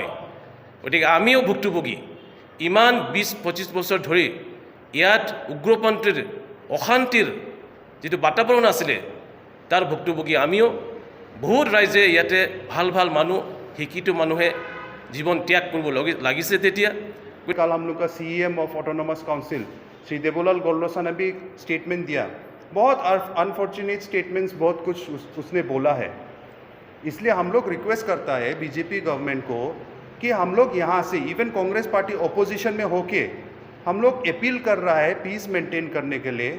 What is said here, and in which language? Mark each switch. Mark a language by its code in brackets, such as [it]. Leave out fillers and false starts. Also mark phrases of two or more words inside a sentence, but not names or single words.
[as] গতিকে আমিও ভুক্তভোগী ইমান 20-25 বছৰ ধৰি ইয়াত উগ্ৰপন্থীৰ অশান্তিৰ যিটো বাতাবৰণ আছিলে তাৰ ভুক্তভোগী আমিও। বহুত ৰাইজে ইয়াতে ভাল ভাল মানুহ শিক্ষিত মানুহে জীৱন ত্যাগ কৰিব লাগিছে তেতিয়া। [hi] कल हम लोग का CEM [en] of Autonomous Council [hi] श्री देवोलाल गोल्डोसा ने भी स्टेटमेंट दिया। बहुत [en] unfortunate statements [hi] बहुत कुछ उसने बोला है। इसलिए हम लोग रिक्वेस्ट करता है बीजेपी गवर्नमेंट को कि हम लोग यहाँ से [en] even Congress party opposition [hi] में होके हम लोग अपील कर रहा है [en] peace maintain [hi] करने के लिए।